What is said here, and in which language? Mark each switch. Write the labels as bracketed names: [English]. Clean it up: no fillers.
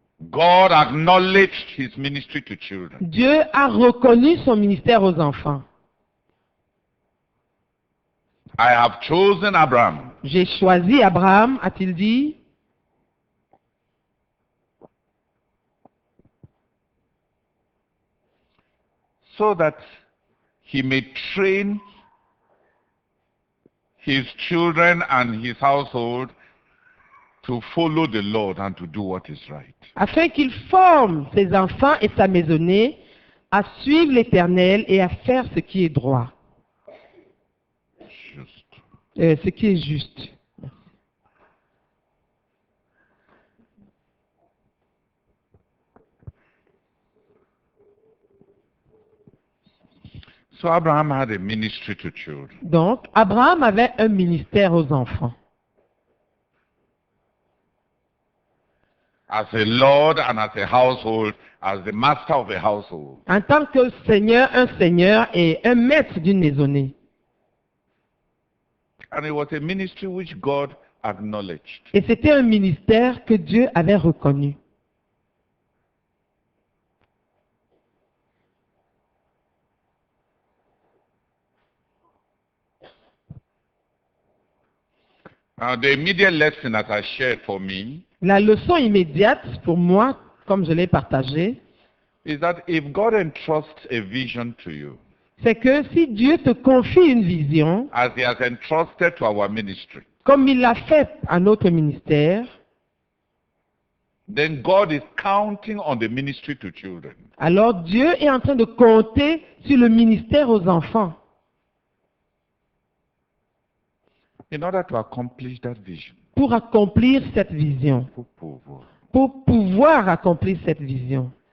[English] God acknowledged his ministry to children. [French] Dieu a reconnu son ministère aux enfants. [English] I have chosen Abraham [French] J'ai choisi Abraham, a-t-il dit, [English] so that he may train his children and his household to follow the Lord and to do what is right. [French] afin qu'il forme ses enfants et sa maisonnée à suivre l'Éternel et à faire ce qui est droit, [English] Just. [French] ce qui est juste. [English] So Abraham had a ministry to children. [French] Donc, Abraham avait un ministère aux enfants. [English] As a Lord and as a household, as the master of a household. [French] En tant que Seigneur, un Seigneur et un maître d'une maisonnée. [English] And it was a ministry which God acknowledged. [French] Et c'était un ministère que Dieu avait reconnu. [English] The immediate lesson that I shared for me [French] La leçon immédiate pour moi, comme je l'ai partagé, [English] is that if God entrusts a vision to you, [French] c'est que si Dieu te confie une vision, [English] as he has entrusted to our ministry, [French] comme il l'a fait à notre ministère, [English] then God is counting on the ministry to children. [French] alors Dieu est en train de compter sur le ministère aux enfants [English] In order to accomplish that vision. [French] pour accomplir cette vision, Pour pouvoir. pour pouvoir accomplir cette vision.